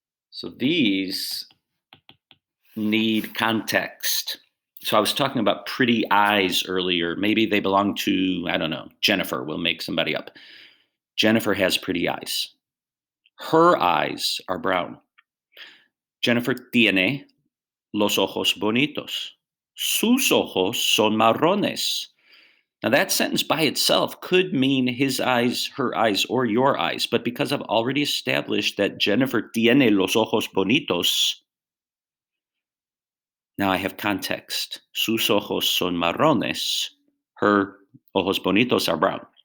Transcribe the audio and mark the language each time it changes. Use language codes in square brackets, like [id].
[en] So these need context. So I was talking about pretty eyes earlier. Maybe they belong to, I don't know, Jennifer. We'll make somebody up. Jennifer has pretty eyes. Her eyes are brown. [es] Jennifer tiene los ojos bonitos. Sus ojos son marrones. [en] Now, that sentence by itself could mean his eyes, her eyes, or your eyes. But because I've already established that Jennifer [es] tiene los ojos bonitos, [en] now I have context. [es] Sus ojos son marrones. [en] Her [es] ojos bonitos [en] are brown.